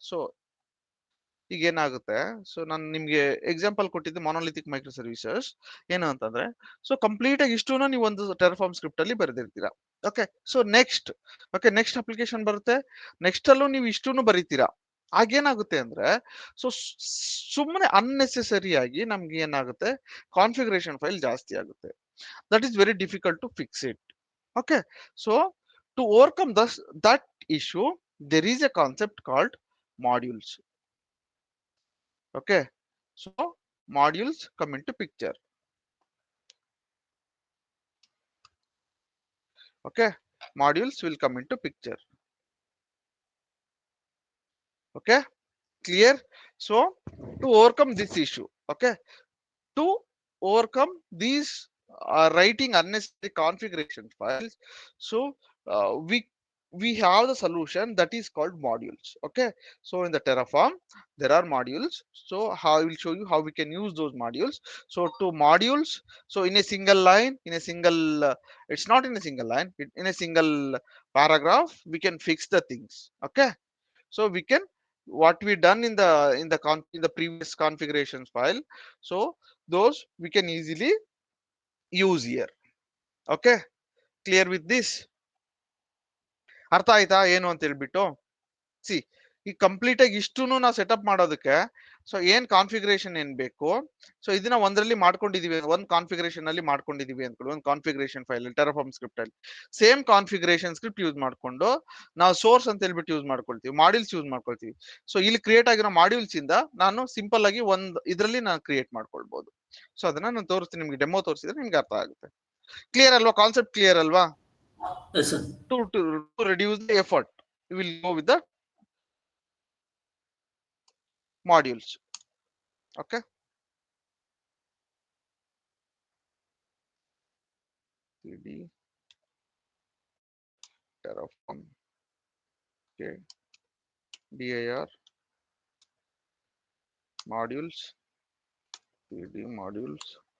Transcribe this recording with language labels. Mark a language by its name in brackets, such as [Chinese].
[Kannada] So ಈಗ ಏನಾಗುತ್ತೆ, so ನಾನು ನಿಮ್ಗೆ ಎಕ್ಸಾಂಪಲ್ ಕೊಟ್ಟಿದ್ದೆ ಮೊನೋಲಿಥಿಕ್ ಮೈಕ್ರೋ ಸರ್ವಿಸಸ್ ಏನು ಅಂತಂದ್ರೆ, ಸೊ ಕಂಪ್ಲೀಟ್ ಆಗಿ ಇಷ್ಟು ನೀವು ಒಂದು ಟೆರಫಾರ್ಮ್ ಸ್ಕ್ರಿಪ್ಟ್ ಅಲ್ಲಿ ಬರೆದಿರ್ತೀರಾ. Okay, so next, okay, next application ಬರುತ್ತೆ, ನೆಕ್ಸ್ಟ್ ಅಲ್ಲೂ ನೀವು ಇಷ್ಟೂ ಬರೀತೀರಾ. ಆಗೇನಾಗುತ್ತೆ ಅಂದ್ರೆ, ಸೊ ಸುಮ್ಮನೆ ಅನ್ನೆಸೆಸರಿ ಆಗಿ ನಮ್ಗೆ ಏನಾಗುತ್ತೆ, ಕಾನ್ಫಿಗರೇಷನ್ ಫೈಲ್ ಜಾಸ್ತಿ ಆಗುತ್ತೆ. [English] That is very difficult to fix it. Okay, so to overcome that issue there is a concept called modules. Okay, so modules come into picture. Okay, modules will come into picture. Okay, clear? So to overcome this issue, okay, to overcome these writing unnecessary configuration files, so we have the solution that is called modules. Okay, so in the Terraform there are modules. So how I will show you how we can use those modules. So to modules, so in a single line, in a single it's not in a single line, in a single paragraph we can fix the things. Okay, so we can, what we done in the previous configurations file, so those we can easily use here. Okay, clear with this? [Kannada] ಅರ್ಥ ಆಯ್ತಾ ಏನು ಅಂತ ಹೇಳ್ಬಿಟ್ಟು? C ಈ complete ಆಗಿ ಇಷ್ಟುನು ನಾವು setup ಮಾಡೋದಕ್ಕೆ so ಏನ್ ಕಾನ್ಫಿಗರೇಷನ್ ಏನ್ ಬೇಕು, ಸೊ ಇದನ್ನ ಒಂದರಲ್ಲಿ ಮಾಡ್ಕೊಂಡಿದೀವಿ, ಒಂದ್ ಕಾನ್ಫಿಗರೇಷನ್ ಅಲ್ಲಿ ಮಾಡ್ಕೊಂಡಿದೀವಿ ಅನ್ಕೊಳ್ಳಿ, ಒಂದು ಕಾನ್ಫಿಗರೇಷನ್ ಫೈಲ್ ಟೆರಾಫಾರ್ಮ್ ಸ್ಕ್ರಿಪ್ಟ್ ಅಲ್ಲಿ ಸೇಮ್ ಕಾನ್ಫಿಗರೇಷನ್ ಸ್ಕ್ರಿಪ್ಟ್ ಯೂಸ್ ಮಾಡ್ಕೊಂಡು ನಾವು ಸೋರ್ಸ್ ಅಂತ ಹೇಳ್ಬಿಟ್ಟು ಯೂಸ್ ಮಾಡ್ಕೊಳ್ತೀವಿ, ಮಾಡ್ಯೂಲ್ಸ್ ಯೂಸ್ ಮಾಡ್ಕೊಳ್ತೀವಿ. ಸೊ ಇಲ್ಲಿ ಕ್ರಿಯೇಟ್ ಆಗಿರೋ ಮಾಡ್ಯೂಲ್ಸ್ ಇಂದ ನಾನು ಸಿಂಪಲ್ ಆಗಿ ಒಂದ್ ಇದರಲ್ಲಿ ನಾನು ಕ್ರಿಯೇಟ್ ಮಾಡ್ಕೊಳ್ಬಹುದು. ಸೊ ಅದನ್ನ ನಾನು ತೋರಿಸ್ತೀನಿ ನಿಮ್ಗೆ, ಡೆಮೋ ತೋರಿಸಿದ್ರೆ ನಿಮ್ಗೆ ಅರ್ಥ ಆಗುತ್ತೆ. ಕ್ಲಿಯರ್ ಅಲ್ವಾ? ಕಾನ್ಸೆಪ್ಟ್ ಕ್ಲಿಯರ್ ಅಲ್ವಾ? [English] Yes, sir. To reduce the effort, we will go with the modules. Okay. cd terraform, okay, dir modules, cd modules.